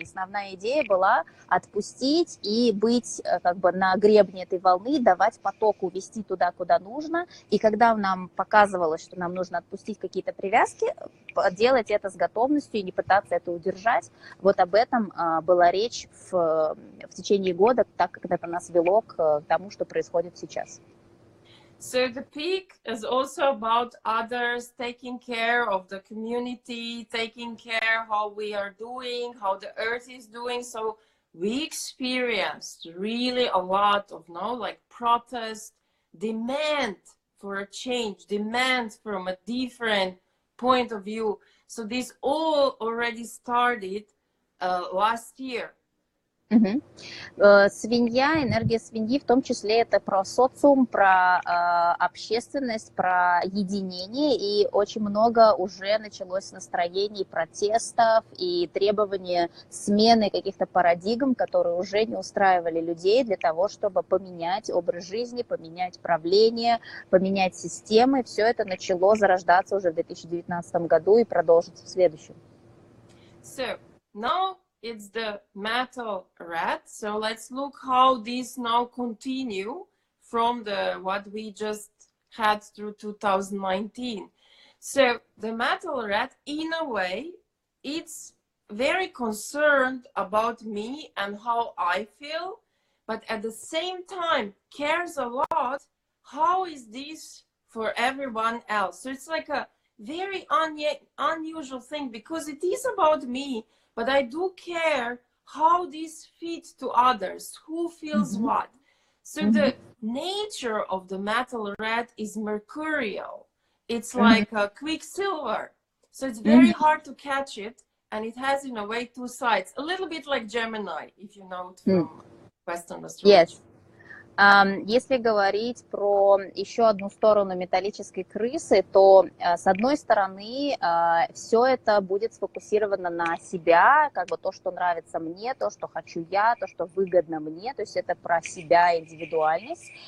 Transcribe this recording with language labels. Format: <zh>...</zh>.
<ru>И основная идея была отпустить и быть как бы на гребне этой волны, давать потоку вести туда, куда нужно, и когда нам показывалось, что нам нужно отпустить какие-то привязки, делать это с готовностью и не пытаться это удержать. Вот об этом была речь в течение года, так как это нас вело к тому, что происходит сейчас.</ru> <en>So the peak is also about others, taking care of the community, taking care how we are doing, how the earth is doing. So we experienced really a lot of like protest, demand for a change, demand from a different point of view. So this all already started last year.</en> <ru>Свинья, энергия свиньи, в том числе это про социум, про общественность, про единение, и очень много уже началось настроений протестов и требования смены каких-то парадигм, которые уже не устраивали людей, для того, чтобы поменять образ жизни, поменять правление, поменять системы. Все это начало зарождаться уже в 2019 году и продолжится в следующем.</ru> <en>So now it's the metal rat. So let's look how these now continue from the what we just had through 2019. So the metal rat, in a way, it's very concerned about me and how I feel, but at the same time cares a lot how is this for everyone else. So it's like a very unusual thing, because it is about me, but I do care how this fits to others, who feels what. So the nature of the metal rat is mercurial. It's like a quicksilver. So it's very hard to catch it, and it has in a way two sides, a little bit like Gemini, if you know it from Western astrology. Yes.</en> <ru>Если говорить про еще одну сторону металлической крысы, то с одной стороны все это будет сфокусировано на себя, как бы то, что нравится мне, то, что хочу я, то, что выгодно мне, то есть это про себя, индивидуальность.</ru>